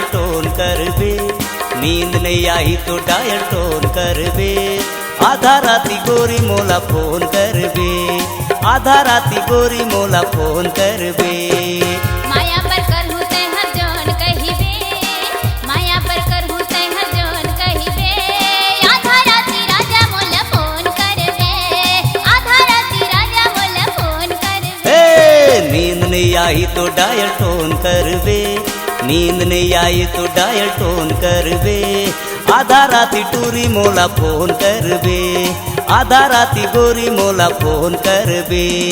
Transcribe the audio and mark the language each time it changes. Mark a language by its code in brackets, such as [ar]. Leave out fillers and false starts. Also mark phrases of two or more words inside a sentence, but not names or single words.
[hne] टोन करबे, नींद नहीं आई तो [en] dial tone [hne] करबे, आधा राती गोरी मोला फोन करबे, आधा राती गोरी मोला फोन करबे। माया पर करहूं तै हर जौन कहिबे, माया पर करहूं तै हर जौन कहिबे, आधा राती राजा मोला फोन करबे, आधा राती राजा मोला फोन करबे। नींद नहीं आई तो [en] dial tone [hne] करबे, नींद नहीं आई तो [en] dial tone [hne] करबे, आधा राती टूरी मोला फोन करबे, आधा राती गोरी मोला फोन करबे।